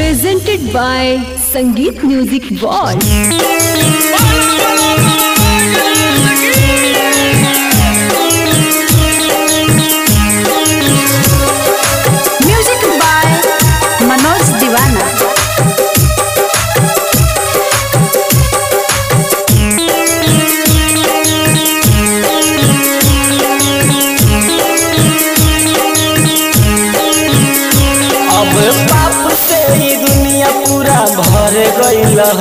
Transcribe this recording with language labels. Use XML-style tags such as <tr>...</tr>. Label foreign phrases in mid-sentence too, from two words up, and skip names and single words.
<en>presented by Sangeet Music World. Music by Manoj Diwana.</en> <bho>अब पाप से ही दुनिया पूरा भर गईल हो।</bho>